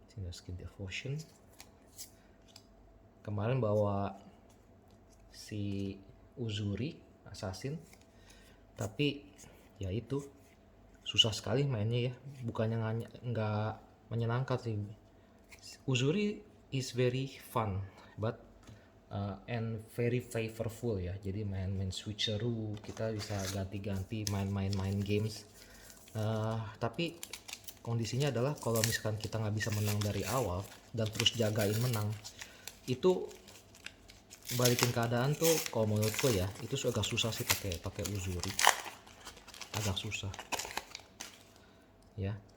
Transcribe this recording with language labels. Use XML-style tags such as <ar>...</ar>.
<id>Skin Devotion kemarin bawa si Uzuri Assassin, tapi ya itu susah sekali mainnya ya, bukannya nggak menyenangkan sih.</id> <en>Uzuri is very fun but and very flavorful</en> <id>ya, jadi main switcheroo, kita bisa ganti-ganti main games. Tapi kondisinya adalah kalau misalkan kita nggak bisa menang dari awal dan terus jagain menang, itu balikin keadaan tuh kalau menurutku ya itu agak susah sih pakai Uzuri, agak susah ya.</id>